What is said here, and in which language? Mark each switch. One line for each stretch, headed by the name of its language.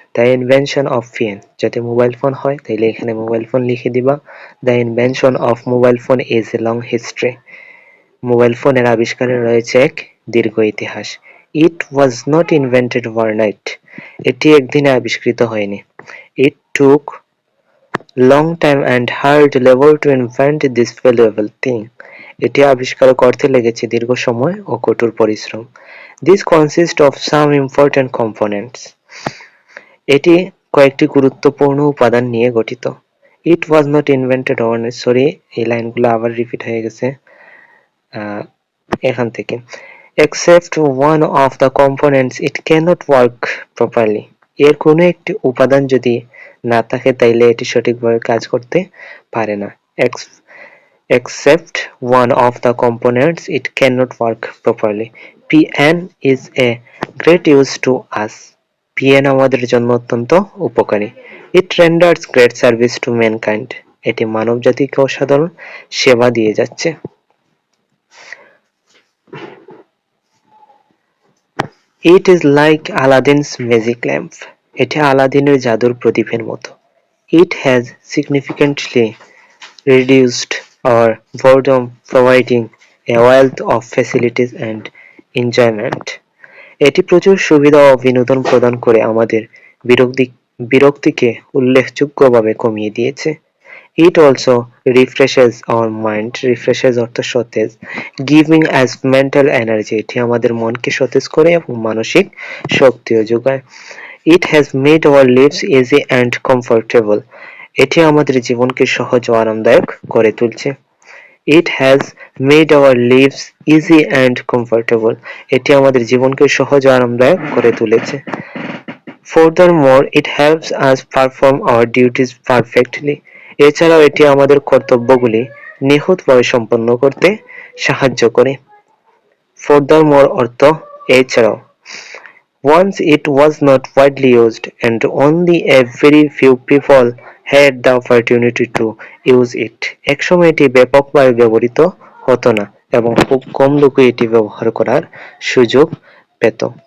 English: The invention of PN,
Bangla: যাতে mobile phone হয় তাইলে এখানে মোবাইল ফোন লিখে দিবা।
English: The invention of mobile phone is a long history.
Bangla: Mobile ফোনের আবিষ্কারের রয়েছে এক দীর্ঘ ইতিহাস।
English: It was not invented overnight.
Bangla: এটি একদিনে আবিষ্কৃত হয়নি।
English: It took long time and hard labor to invent this valuable thing.
Bangla: এটি আবিষ্কার করতে লেগেছে দীর্ঘ সময় ও কঠোর পরিশ্রম।
English: This consists of some important components.
Bangla: এটি কয়েকটি গুরুত্বপূর্ণ উপাদান নিয়ে গঠিত।
English: It was not invented overnight.
Bangla: Sorry, এই লাইনগুলো আবার রিপিট হয়ে গেছে এখান থেকে।
English: Except one of the components, it cannot work properly.
Bangla: এর কোনো একটি উপাদান যদি না থাকে তাইলে এটি সঠিকভাবে কাজ করতে পারে না।
English: Except one of the components, it cannot work properly. PN is a great use to us. PN
Bangla: আমাদের জন্য অত্যন্ত উপকারী।
English: It renders great service to mankind.
Bangla: এটি মানব জাতিকে অসাধারণ সেবা দিয়ে যাচ্ছে।
English: It is like Aladdin's magic lamp.
Bangla: এটি আলাদিনের জাদুর প্রদীপের মতো।
English: It has significantly reduced our boredom, providing a wealth of facilities and enjoyment.
Bangla: এটি প্রচুর সুবিধা ও বিনোদন প্রদান করে আমাদের বিরক্তিকে উল্লেখযোগ্যভাবে কমিয়ে দিয়েছে।
English: It also refreshes our mind, refreshes
Bangla: অর্থ সতেজ,
English: giving us mental energy,
Bangla: এটি আমাদের মনকে সতেজ করে এবং মানসিক শক্তিও যোগায়।
English: It has made our lives easy and comfortable,
Bangla: এটি আমাদের জীবনকে সহজ ও আরামদায়ক করে তুলছে।
English: It has made our lives easy and comfortable,
Bangla: এটি আমাদের জীবনকে সহজ ও আরামদায়ক করে তুলেছে।
English: Furthermore, it helps us perform our duties perfectly,
Bangla: এছাড়াও এটি আমাদের কর্তব্যগুলি নিখুঁতভাবে সম্পন্ন করতে সাহায্য করে। Furthermore অর্থ এছাড়াও।
English: Once it was not widely used and only a very few people had the opportunity to use it.
Bangla: একসময় এটি ব্যাপকভাবে ব্যবহৃত হতো না এবং খুব কম লোকই এটি ব্যবহার করার সুযোগ পেত।